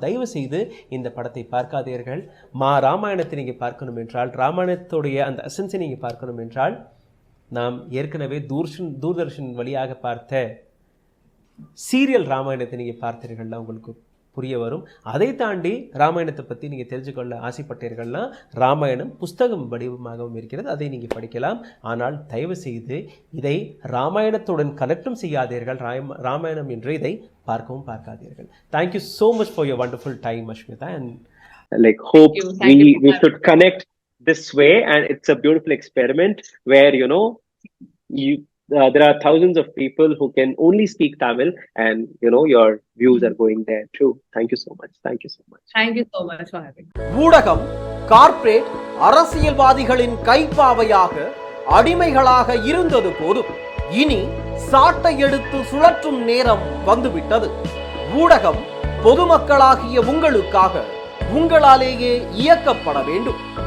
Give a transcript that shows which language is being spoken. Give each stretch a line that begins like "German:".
Tamil: தயவு செய்து இந்த படத்தை பார்க்காதீர்கள். ராமாயணத்தை நீங்கள் பார்க்கணும் என்றால், ராமாயணத்துடைய அந்த அசன்ஸை நீங்கள் பார்க்கணும் என்றால், நாம் ஏற்கனவே தூர்தர்ஷன் வழியாக பார்த்த சீரியல் ராமாயணத்தை நீங்கள் பார்த்தீர்கள்னா உங்களுக்கு புரிய வரும். அதை தாண்டி ராமாயணத்தை பற்றி நீங்கள் தெரிஞ்சுக்கொள்ள ஆசைப்பட்டீர்கள்னா ராமாயணம் புஸ்தகம் வடிவமாகவும் இருக்கிறது, அதை நீங்கள் படிக்கலாம். ஆனால் தயவு செய்து இதை ராமாயணத்துடன் கனெக்டும் செய்யாதீர்கள். ராமாயணம் என்று இதை பார்க்காதீர்கள்.
English: Thank you so much for your wonderful time, Ashmita, and hope we should connect this way, and it's a beautiful experiment where there are thousands of people who can only speak Tamil, and your views are going there too. Thank you so much. Thank you so much. Thank you so much for having me.
Tamil: ஊடகம் corporate அரசியல்வாதிகளின் கைப்பாவையாக அடிமைகளாக இருந்தது போதும், இனி சாட்டை எடுத்து சுழற்றும் நேரம் வந்துவிட்டது. ஊடகம் பொதுமக்களாகிய உங்களுக்காக உங்களாலேயே இயக்கப்பட வேண்டும்.